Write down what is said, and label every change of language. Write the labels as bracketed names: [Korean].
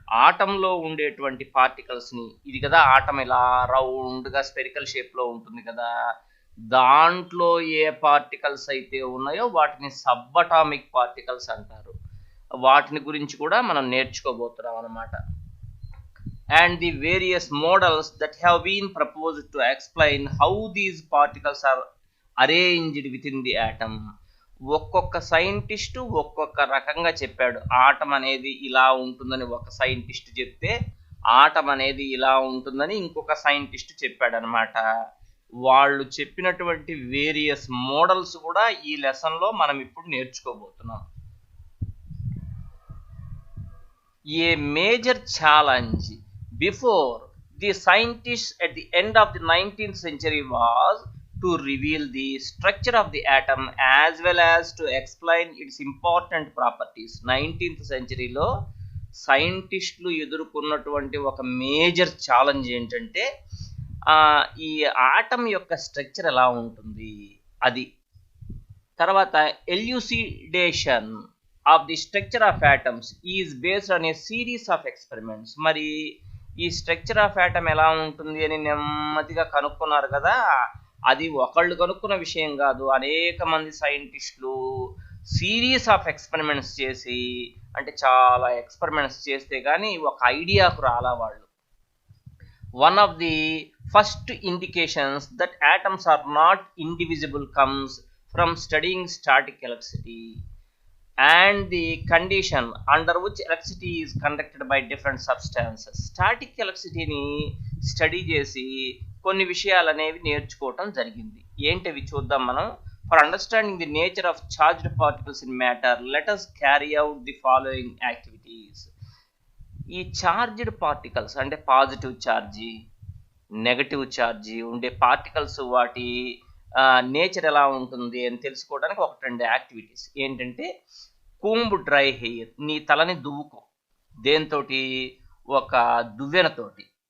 [Telugu] ఆటంలో ఉండేటువంటి పార్టికల్స్ని, ఇది కదా ఆటం ఇలా రౌండ్గా స్పెరికల్ షేప్లో ఉంటుంది కదా, దాంట్లో ఏ పార్టికల్స్ అయితే ఉన్నాయో వాటిని సబ్ అటామిక్ పార్టికల్స్ అంటారు. వాటిని గురించి కూడా మనం నేర్చుకోబోతున్నాం అన్నమాట. [English] And the various models that have been proposed to explain how these particles are arranged within the atom. [Telugu] ఒక్కొక్క సైంటిస్టు ఒక్కొక్క రకంగా చెప్పాడు. ఆటం అనేది ఇలా ఉంటుందని ఒక సైంటిస్ట్ చెప్తే ఆటం అనేది ఇలా ఉంటుందని ఇంకొక సైంటిస్ట్ చెప్పాడు అనమాట. వాళ్ళు చెప్పినటువంటి వేరియస్ మోడల్స్ కూడా ఈ లెసన్లో మనం ఇప్పుడు నేర్చుకోబోతున్నాం. [English] A major challenge before the scientists at the end of the 19th century was to reveal the structure of the atom as well as to explain its important properties. [Telugu] 19th centuryలో సైంటిస్టులు ఎదుర్కొన్నటువంటి ఒక major challenge ఏంటంటే ఈ atom యొక్క structure ఎలా ఉంటుంది అది. [English] తర్వాత elucidation of the structure of atoms is based on a series of experiments. [Telugu] మరి ఈ స్ట్రక్చర్ ఆఫ్ ఆటమ్ ఎలా ఉంటుంది అని నెమ్మదిగా కనుక్కున్నారు కదా, అది ఒకళ్ళు కనుక్కున్న విషయం కాదు. అనేక మంది సైంటిస్టులు సిరీస్ ఆఫ్ ఎక్స్పెరిమెంట్స్ చేసి, అంటే చాలా ఎక్స్పెరిమెంట్స్ చేస్తే కానీ ఒక ఐడియాకు రాలా వాళ్ళు. [English] One of the first indications that atoms are not indivisible comes from studying static electricity and the condition under which electricity is conducted by different substances. [Telugu] Static electricity ni study చేసి కొన్ని విషయాలు అనేవి నేర్చుకోవటం జరిగింది. ఏంటవి చూద్దాం మనం. [English] For understanding the nature of charged particles in matter, let us carry out the following activities. [Telugu] ఈ చార్జ్డ్ పార్టికల్స్ అంటే పాజిటివ్ ఛార్జీ, నెగటివ్ ఛార్జీ ఉండే పార్టికల్స్ వాటి నేచర్ ఎలా ఉంటుంది అని తెలుసుకోవడానికి ఒకటి రెండు యాక్టివిటీస్ ఏంటంటే, కూంబ్ డ్రై హెయిర్, నీ తలని దువ్వుకో దేంతో, ఒక దువ్వెనతోటి.